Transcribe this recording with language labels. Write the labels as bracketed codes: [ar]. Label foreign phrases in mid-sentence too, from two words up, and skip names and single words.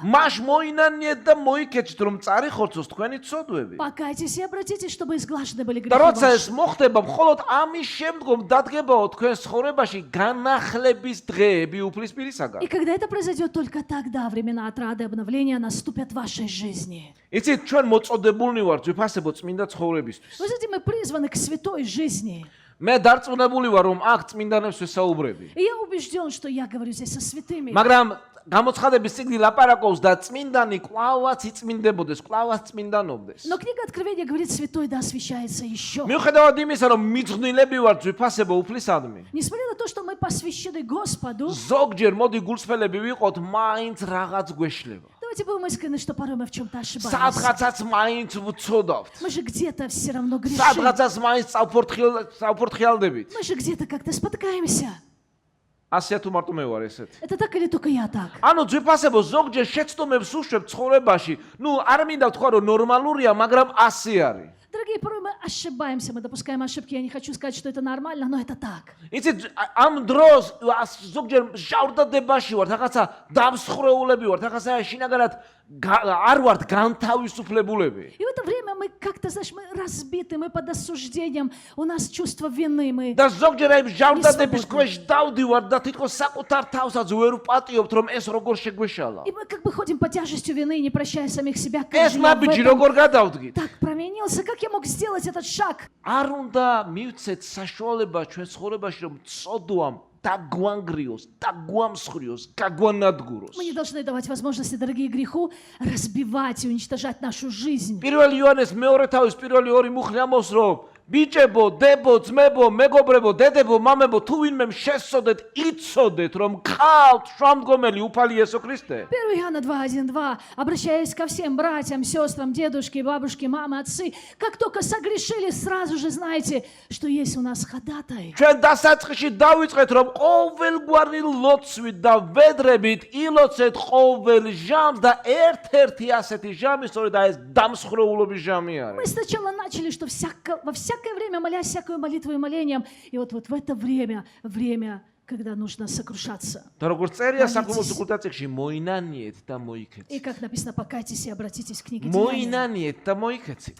[ka] მას მოინანიეთ და მოიქეცით, რომ წარიხორცოს თქვენი ცოდვები. [ru] Покайтесь и обратитесь, чтобы изглажены были [ka] და [ru] грехи [ka] როცა ეს [ru] ваши. [ka] მოხდება, მხოლოდ ამის შემდგომ დადგებაო თქვენს ცხოვრებაში განახლების დღეები უფლისპირისაგან. [ru] И когда это произойдет, только тогда времена отрады и обновления наступят в вашей жизни. [ka] იცით, ჩვენ მოწოდებულნი ვართ ძვირფასებო წმინდა ცხოვრებისთვის. [ru] Вы знаете, мы призваны к святой жизни. [ka] მე დარწმუნებული ვარ, რომ აქ წმინდანებს ვესაუბრები. [ru] И я убежден, что я говорю здесь со святыми. [ka] მაგრამ გამოცხადების წიგნი ლაპარაკობს და წმინდანი კვლავაც იწმინდებოდეს, კვლავაც წმინდანობდეს. [ru] Но книга Откровения говорит, святой да освящается еще. [ka] მიუხედავად იმისა, რომ მიძღვნილები ვართ ძვირფასებო უფლისადმი, [ru] Несмотря на то, что мы посвящены Господу, [ka] ზოგჯერ მოდი გულსფელები ვიყოთ, მაინც რაღაც გვეშლება. [ru] давайте Будьте бы мы искренны, что порой мы в чем-то ошибаемся. [ka] სადღაცაც მაინც ვцოდავთ. [ru] Мы же где-то все равно грешим. [ka] სადღაცაც მაინც წავფორთხიალდებით. [ru] Мы же где-то как-то спотыкаемся. [ka] ასეა თუ მარტო მე ვარ ესეთ. [ru] Это так или только я так? [ka] ანუ ძვირფასებო ზოგჯერ შეცდომებს უშვებ ცხოვრებაში. ნუ არ მინდა ვთქვა რომ ნორმალურია, მაგრამ ასე არის. [ru] Дорогие, порой мы ошибаемся, мы допускаем ошибки. Я не хочу сказать, что это нормально, но это так. [ka] იცით, ამ დროს ზოგჯერ ჟავრდადებაში ვარ, რაღაცა დამსხვრეულები ვარ, რაღაცა შინაგანად არ ვართ განთავისუფლებულები. [ru] И в это время мы как-то, знаешь, мы разбиты, мы под осуждением, у нас чувство вины, мы... [ka] და ზოგჯერ აი ჟავრდადების ქვეშ დავდივარ და თითქოს საკუთარ თავსაც ვერ ვპატიობთ, რომ ეს როგორ შეგვეშალა. [ru] И мы как бы ходим под тяжестью вины, не прощая самих себя. Как [ka] ეს [ru] же я в [ka] ნაბიჯი [ru] этом [ka] როგორ გადავდგით? [ru] так провинился, как я мог сделать этот шаг? [ka] არ უნდა მივცეთ საშუალება ჩვენ ცხოვრებაში, რომ წოდვამ დაგვანგრიოს, დაგვამსხვრიოს, გაგვანადგუროს. [ru] Мы не должны давать возможности, дорогие, греху разбивать и уничтожать нашу жизнь. [ka] პირველი იოანეს მეორე თავის პირველი ორი მუხლი ამბობს, რომ ბიჭებო, დებო, ძმებო, მეგობრებო, დედებო, მამებო, თუ ვინმემ შესწოდეთ, იცოდეთ, რომ გყავთ შრომდგომელი უფალი იესო ქრისტე. [ru] 1 Иоанна 2:1-2. Обращаясь ко всем братьям, сестрам, дедушке, бабушке, мамы, отцы, как только согрешили, сразу же знайте, что есть у нас ходатай. [ka] ჩვენ დასაწყისში დავიწყეთ, რომ ყოველგვარი ლოცვით და ვედრებით ილოცეთ ყოველ ჟამს და ერთ-ერთი ასეთი ჟამი, სწორედ ეს დამსხვრეულობის ჟამი [ru] Мы [ka] არის. [ru] сначала начали, что во всякое время молясь всякую молитву и молением, и вот в это время, когда нужно сокрушаться. [ka] და როგორც წერია საკმაოდ კულტაციაში მოინანიეთ და [ru] И [ka] მოიქეცით. [ru] как написано, покайтесь и обратитесь к книге Деяния. [ka] მოინანიეთ და მოიქეცით.